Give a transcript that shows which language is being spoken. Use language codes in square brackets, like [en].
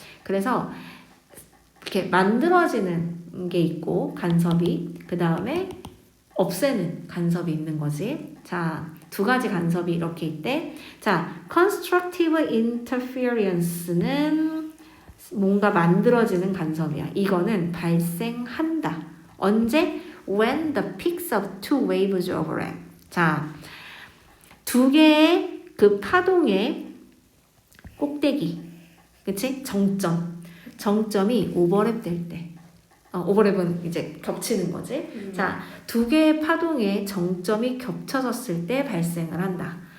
[ko] 그래서 이렇게 만들어지는 게 있고 간섭이, 그 다음에 없애는 간섭이 있는 거지. 자, 두 가지 간섭이 이렇게 있대. 자, constructive interference는 뭔가 만들어지는 간섭이야. 이거는 발생한다. 언제? [en] When the peaks of two waves overlap. [ko] 자, 두 개의 그 파동의 꼭대기, 그치? 정점이 오버랩 될 때. 오버랩은 이제 겹치는 거지. 자, 두 개의 파동의 정점이 겹쳐졌을 때 발생을 한다.